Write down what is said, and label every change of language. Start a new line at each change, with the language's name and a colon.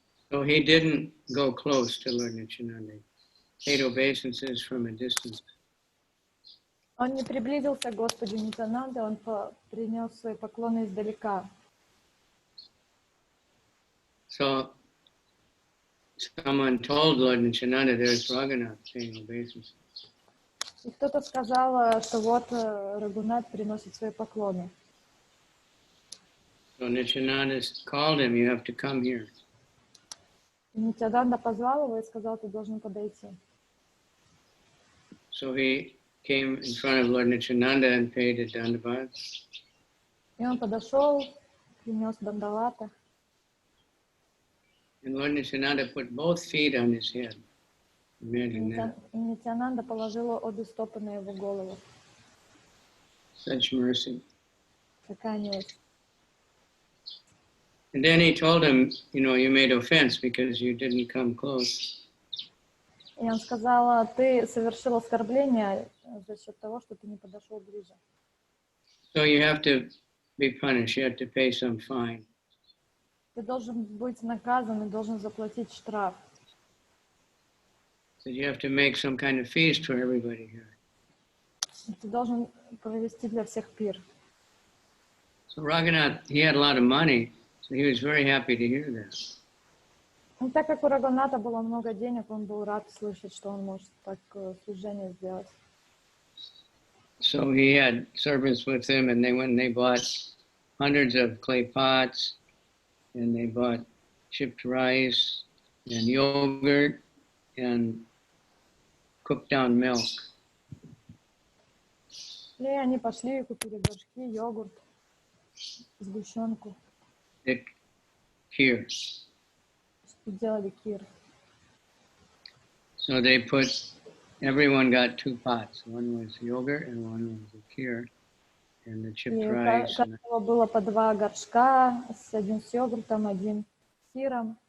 English: So he didn't go close to Lord Nityananda. He paid obeisances from a distance.
Russian: Он не приблизился к Господу Нитьянанде, он принес свои поклоны издалека.
English: So someone told Lord Nityananda, there's Raghunath paying obeisances.
Russian: И кто-то сказал, что вот Рагунат приносит свои поклоны.
English: So Nityananda called him, you have to come here.
Russian: И Нитьянанда позвал его и сказал, ты должен подойти.
English: So he came in front of Lord Nityananda and paid a dandavat.
Russian: И он подошел, принес дандавата.
English: And Lord Nityananda put both feet on his head. Imagine that.
Russian: Нитянанда положила обе стопы на его голову.
English: Such mercy.
Russian: Какая милость.
English: And then he told him, you made offense because you didn't come close.
Russian: И он сказал, ты совершил оскорбление за счет того, что ты не подошел ближе.
English: So you have to be punished. You have to pay some fine.
Russian: Ты должен быть наказан и должен заплатить штраф.
English: So you have to make some kind of feast for everybody here.
Russian: Ты должен провести для всех пир.
English: So Raghunath, he had a lot of money, so he was very happy to hear that.
Russian: Ну, так как у Рагуната было много денег, он был рад слышать, что он может так служение сделать.
English: So he had servants with him, and they went and they bought hundreds of clay pots, and they bought chipped rice and yogurt and cooked down milk.
Russian: И они пошли и купили горшки, йогурт, сгущенку.
English: Thick kheer.
Russian: Сделали кир.
English: So they everyone got 2 pots. One was yogurt and one was the kheer and the chipped rice.
Russian: У каждого было по 2 горшка, один с йогуртом, один с сыром.